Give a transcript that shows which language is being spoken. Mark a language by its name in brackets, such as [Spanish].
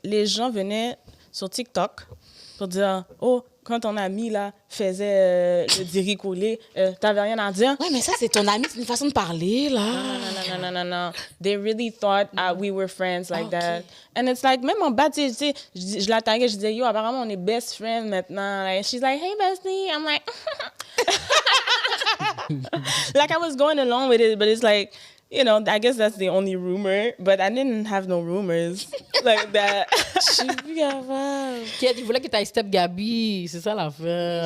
[French] Les gens venaient sur TikTok pour dire, oh, quand ton ami là faisait le diri-coulé, t'avais rien à dire. Ouais, mais ça, c'est ton ami, c'est une façon de parler, là. Non. [English] They really thought we were friends like that. And it's like, [French] même en bas, tu sais, je la taguais, je disais, yo, apparemment, on est best friends maintenant. [English] Like, she's like, hey, bestie. I'm like, like I was going along with it, but it's like, you know, I guess that's the only rumor, but I didn't have no rumors like that. [French] Je suis plus capable. Il voulait que tu ailles step Gabi, c'est ça l'affaire.